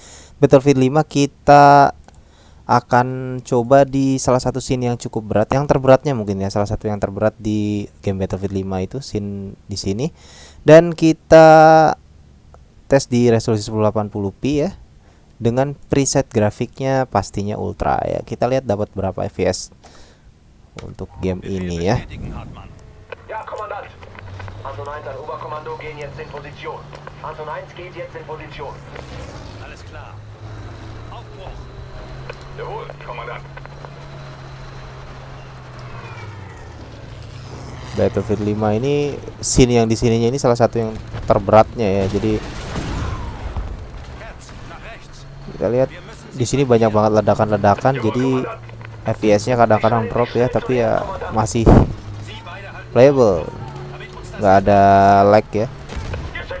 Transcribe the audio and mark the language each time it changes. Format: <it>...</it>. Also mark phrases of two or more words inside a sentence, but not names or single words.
<id>Battlefield 5 kita akan coba di salah satu scene yang cukup berat, yang terberatnya mungkin ya, salah satu yang terberat di game Battlefield 5 itu scene di sini. Dan kita tes di resolusi 1080p ya, dengan preset grafiknya pastinya ultra ya. Kita lihat dapat berapa FPS untuk game ini ya.</id> <de>Ja, Kommandant. Anton 1 an Oberkommando gehen jetzt in Position. Anton 1 geht jetzt in Position. Alles klar. Aufbruch. Jawohl, Kommandant.</de> <id>Battlefield 5 ini scene yang di sininya ini salah satu yang terberatnya ya. Jadi kita lihat di sini banyak banget ledakan-ledakan, jadi FPS-nya kadang-kadang drop ya, tapi ya masih playable, nggak ada lag ya.</id>